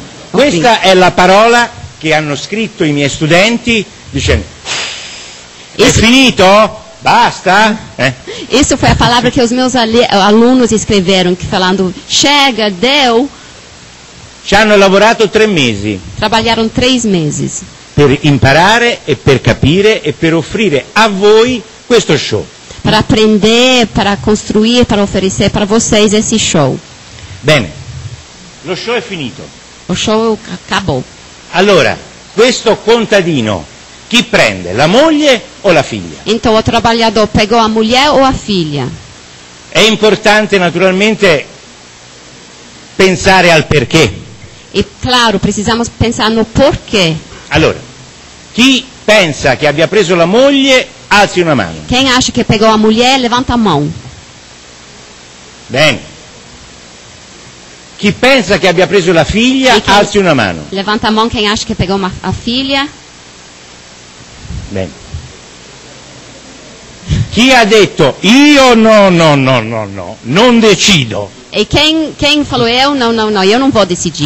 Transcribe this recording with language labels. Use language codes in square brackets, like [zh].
[it] Questa è la parola che hanno scritto i miei studenti dicendo è [pt] Isso, [it] finito? Basta? [pt] isso foi a palavra que os meus alunos escreveram, que falando, chega, deu. [it] Ci hanno lavorato 3 mesi [pt] Trabalharam 3 meses [it] per imparare e per capire e per offrire a voi questo show. [pt] para aprender, para construir, para oferecer para vocês esse show. [it] Bene, lo show è finito. [pt] O show acabou. [it] Allora, questo contadino, chi prende? La moglie o la figlia? [pt] Então o trabalhador pegou a mulher ou a filha? [it] È importante naturalmente pensare al perché. [pt] E claro, precisamos pensar no porquê. [it] Allora, chi pensa che abbia preso la moglie alzi una mano. [pt] Quem acha que pegou a mulher, levanta a mão. [it] Bene. Chi pensa che abbia preso la figlia, E chi- alzi una mano. [pt] Levanta a mão quem acha que pegou a filha. [it] Bene. Chi ha detto io no, non decido, [pt] E quem falou eu não vou decidir.